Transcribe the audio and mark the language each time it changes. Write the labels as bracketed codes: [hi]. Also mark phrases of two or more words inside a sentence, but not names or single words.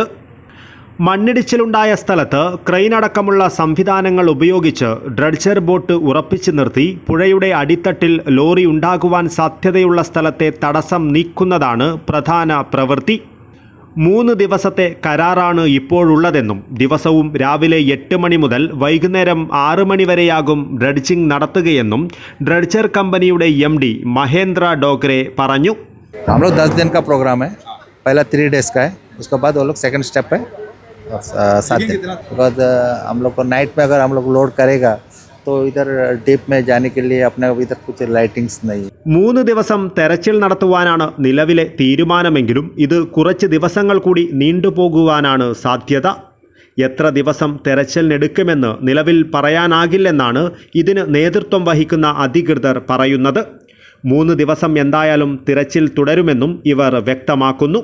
[ml] മണ്ണിടിച്ചിലുണ്ടായ സ്ഥലത്ത് ക്രെയിൻ അടക്കമുള്ള സംവിധാനങ്ങൾ ഉപയോഗിച്ച് ഡ്രഡ്ജർ ബോട്ട് ഉറപ്പിച്ചു നിർത്തി പുഴയുടെ അടിത്തട്ടിൽ ലോറി ഉണ്ടാകുവാൻ സാധ്യതയുള്ള സ്ഥലത്തെ തടസ്സം നീക്കുന്നതാണ് പ്രധാന പ്രവൃത്തി. 3 ദിവസത്തെ കരാറാണ് ഇപ്പോഴുള്ളതെന്നും ദിവസവും രാവിലെ 8 മണി മുതൽ വൈകുന്നേരം 6 മണി വരെയാകും ഡ്രഡ്ജിംഗ് നടത്തുകയെന്നും ഡ്രഡ്ജർ കമ്പനിയുടെ MD മഹേന്ദ്ര ഡോഗ്രെ പറഞ്ഞു. [hi] हम लोग 10 दिन का प्रोग्राम है. पहला 3 डेज का है, उसके बाद वो लोग [en] second step [hi] है 7 दिन. उसके बाद हम लोग को नाइट में अगर हम लोग लोड करेगा तो इधर डीप में जाने के लिए अपने इधर कुछ लाइटिंग्स नहीं. [ml] 3 ദിവസം തെരച്ചിൽ നടത്തുവാനാണ് നിലവിലെ തീരുമാനമെങ്കിലും ഇത് കുറച്ച് ദിവസങ്ങൾ കൂടി നീണ്ടുപോകുവാനാണ് സാധ്യത. എത്ര ദിവസം തെരച്ചിലിനെടുക്കുമെന്ന് നിലവിൽ പറയാനാകില്ലെന്നാണ് ഇതിന് നേതൃത്വം വഹിക്കുന്ന അധികൃതർ പറയുന്നത്. 3 ദിവസം എന്തായാലും തിരച്ചിൽ തുടരുമെന്നും ഇവർ വ്യക്തമാക്കുന്നു.